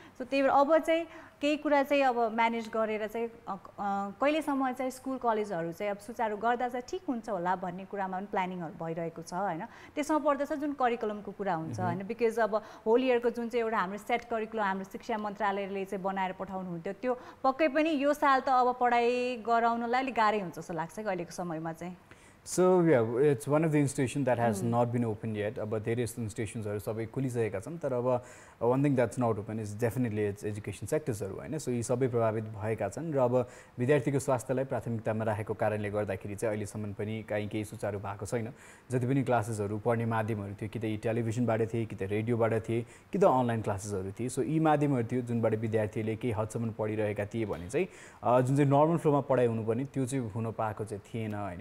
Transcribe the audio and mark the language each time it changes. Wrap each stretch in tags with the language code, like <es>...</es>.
<ne>So त्यही भएर अब चाहिँ केही कुरा चाहिँ अब म्यानेज गरेर चाहिँ कहिलेसम्म चाहिँ स्कुल कलेजहरु चाहिँ अब सुचारु गर्दा चाहिँ ठीक हुन्छ होला भन्ने कुरामा पनि प्लानिङहरु भइरहेको छ हैन. त्यसमा पर्दछ जुन करिकुलमको कुरा हुन्छ हैन. बिकज अब होल इयरको जुन चाहिँ एउटा हाम्रो सेट करिकुलम हाम्रो शिक्षा मन्त्रालयले चाहिँ बनाएर पठाउनु हुन्थ्यो त्यो पक्कै पनि यो साल त अब पढाइ गराउनलाई अलि गाह्रै हुन्छ जस्तो लाग्छ कि अहिलेको समयमा चाहिँ.</ne> <en>So yeah, it's one of the institutions that has not been opened yet, but there is institutions are</en> <ne>sabai खुलिसकेका छन्. तर अब</ne> <en>one thing that's not open is definitely its education sectors हरु हैन.</en> <ne>सो यी सबै प्रभावित भएका छन् र अब विद्यार्थीको स्वास्थ्यलाई प्राथमिकतामा राखेको कारणले गर्दाखेरि चाहिँ अहिलेसम्म पनि केही सुचारु भएको छैन. जति पनि क्लासेसहरु पढ्ने माध्यमहरु थियो कि त टेलिभिजनबाट थिए कि त रेडियोबाट थिए कि त अनलाइन क्लासेसहरु थिए. सो यी माध्यमहरु थियो जुनबाट विद्यार्थीले केही हदसम्म पढिरहेका थिए भने चाहिँ जुन चाहिँ नर्मल फ्लोमा पढाइ हुनुपर्ने त्यो चाहिँ हुन पाएको चाहिँ थिएन हैन.</ne>